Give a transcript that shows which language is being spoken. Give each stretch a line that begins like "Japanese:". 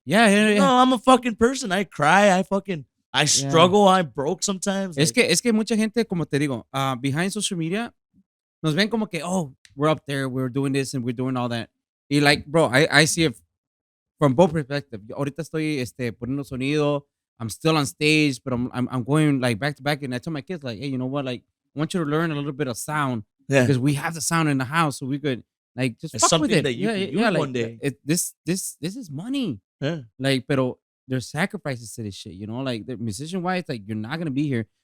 English: yeah. No, I'm a fucking person. I cry. I struggle. I broke sometimes. Es que mucha gente, como te digo, behind social media, nos ven como que, oh, we're up there, we're doing this and we're doing all that. Y like, bro, I see it from both perspectives.
Spanish: Ahorita estoy poniendo sonido.
English: I'm still on stage, but I'm going like back to back. And I tell my kids, like, hey, you know what? Like, I want you to learn a little bit of sound because we have the sound in the house, so we could like just it's fuck with it. That you can use like, one day. This is money. Yeah. Like, pero there's sacrifices to this shit. You know, like the musician wise, like you're not gonna be here.